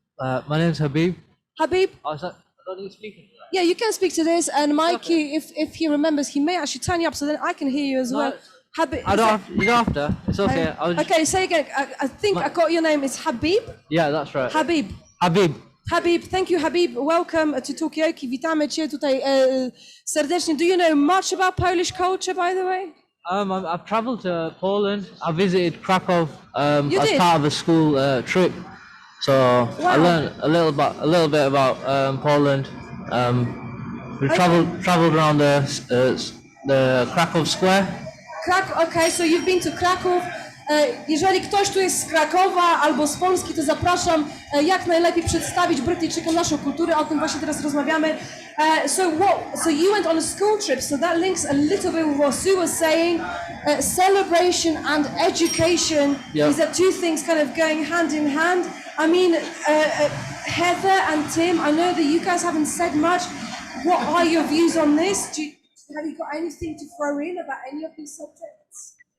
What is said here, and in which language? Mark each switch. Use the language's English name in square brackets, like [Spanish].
[English] My name's Habib. Habib. I don't need to speak into that. Yeah, you can speak to this, and Mikey, if he remembers, he may actually turn you up so then I can hear you as well. Habib. You don't have to. It's okay. Okay, say again. I think I got your name. It's Habib? Yeah, that's right. Habib. Habib, thank you, Habib. Welcome to Talkaoke. [Polish] Witamy cię tutaj serdecznie. [English] Do you know much about Polish culture, by the way? I've travelled to Poland. I visited Krakow as did? part of a school trip. So I learned a little bit about Poland. We travelled around the Krakow Square. Okay, so you've been to Kraków. [Polish] Jeżeli ktoś tu jest z Krakowa albo z Polski, to zapraszam jak najlepiej przedstawić Brytyjczykom naszą kulturę. O tym właśnie teraz rozmawiamy. [English] So you went on a school trip, so that links a little bit with what Sue was saying. Celebration and education. Is that two things kind of going hand in hand? I mean, Heather and Tim, I know that you guys haven't said much. What are your views on this? Have you got anything to throw in about any of these subjects?